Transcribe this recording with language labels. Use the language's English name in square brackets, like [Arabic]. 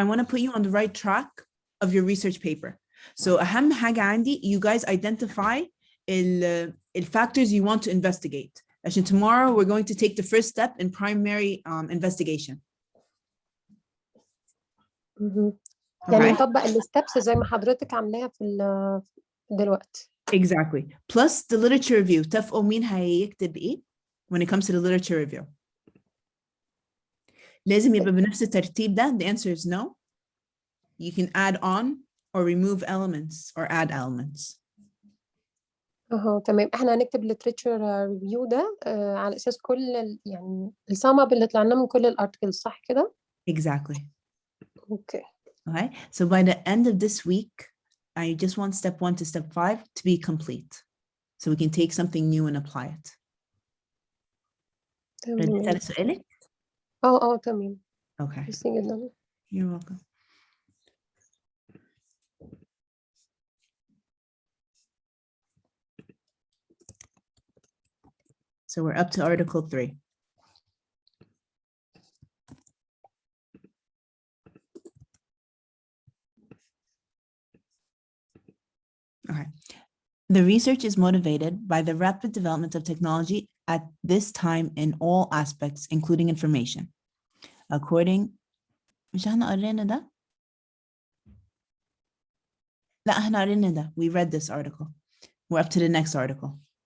[English] put you on the right track of your research paper. So [Arabic] أهم حاجة عندي, [English] you guys identify the factors you want to investigate. عشان tomorrow we're going to take the first step in primary investigation. [Arabic] يعني نطبق الستبس زي ما حضرتك عاملاها في دلوقتي. [English] Exactly. Plus the literature review. [Arabic] اتفقوا مين هيكتب ايه [English] when it comes to the literature review. [Arabic] لازم يبقى بنفس الترتيب ده. [English] The answer is no. You can add on or remove elements or add elements. [Arabic] تمام. احنا هنكتب literature review ده على اساس كل يعني السم اب اللي طلعناه من كل الارتكلز صح كده؟ [English] Exactly. [Arabic] اوكي. [English] Okay. So by the end of this week, I just want step 1 to step 5 to be complete. So we can take something new and apply it. [Arabic] رديت على سؤالك؟ تمام. [English] Okay. [Arabic] ميرسي جدا. [English] You're welcome. So we're up to Article 3. Okay. The research is motivated by the rapid development of technology at this time in all aspects, including information. [Arabic] According, مش احنا قرينا ده؟ لا احنا قرينا ده. [English] We read this article. We're up to the next article.